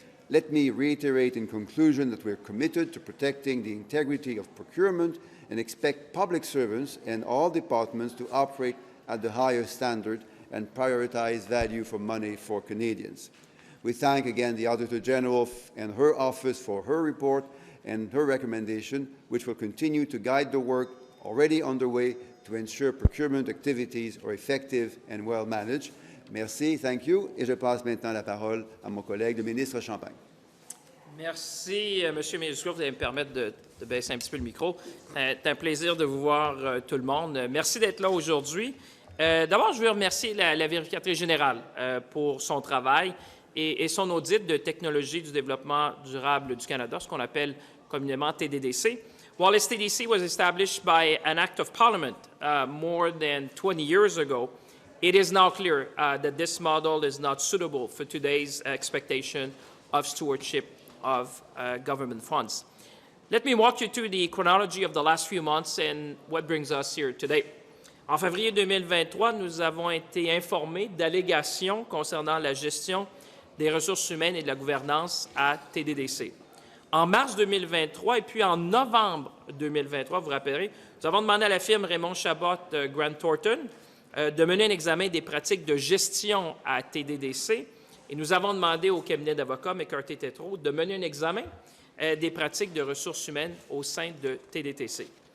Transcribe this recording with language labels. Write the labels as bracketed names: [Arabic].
[English] Let me reiterate in conclusion that we are committed to protecting the integrity of procurement and expect public servants and all departments to operate at the highest standard and prioritize value for money for Canadians. We thank again the Auditor General and her office for her report and her recommendation, which will continue to guide the work already underway to ensure procurement activities are effective and well managed. [French] Merci, [English] thank you, [French] et je passe maintenant la parole à mon collègue, le ministre Champagne. Merci, M. Duclos. Vous allez me permettre de baisser un petit peu le micro. C'est un plaisir de vous voir, tout le monde. Merci d'être là aujourd'hui. D'abord, je veux remercier la vérificatrice générale pour son travail et son audit de technologie du développement durable du Canada, ce qu'on appelle communément TDDC. [English] While STDC was established by an Act of Parliament more than 20 years ago, it is now clear that this model is not suitable for today's expectation of stewardship of government funds. Let me walk you through the chronology of the last few months and what brings us here today. [French] En février 2023, nous avons été informés d'allégations concernant la gestion des ressources humaines et de la gouvernance à TDDC. En mars 2023 et puis en novembre 2023, vous vous rappellerez, nous avons demandé à la firme Raymond Chabot Grant Thornton de mener un examen des pratiques de gestion à TDDC et nous avons demandé au cabinet d'avocats McKinsey Company de mener un examen des pratiques de ressources humaines au sein de TDDC.